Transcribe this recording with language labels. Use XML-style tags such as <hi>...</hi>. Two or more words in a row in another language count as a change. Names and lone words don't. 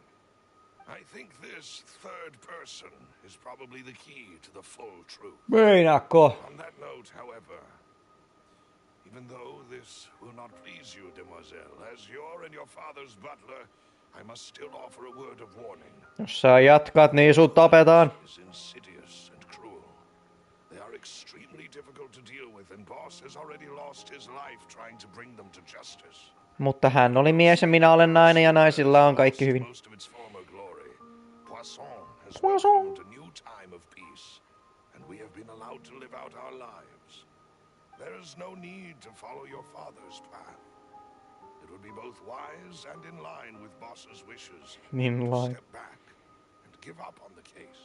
<en>I think this third person is probably the key to the full truth.</en> <fi>Meinaatko?</fi> <en>On that note, however, even though this will not please you, demoiselle, as you're and your father's butler, I must still offer a word of warning.</en> <fi>Jos sä jatkat, niin sut tapetaan.</fi> <en>Is insidious and cruel. They are extremely difficult to deal with, and Boss has already lost his life trying to bring them to justice.</en> <fi>Mutta hän oli mies ja minä olen nainen ja naisilla on kaikki hyvin.</fi> <en>Most of its former glory. Poisson has welcomed a new time of peace, and we have been allowed to live out our lives. There is no need to follow your father's path. It would be both wise and in line with Boss's wishes to step back and give up on the case.</en>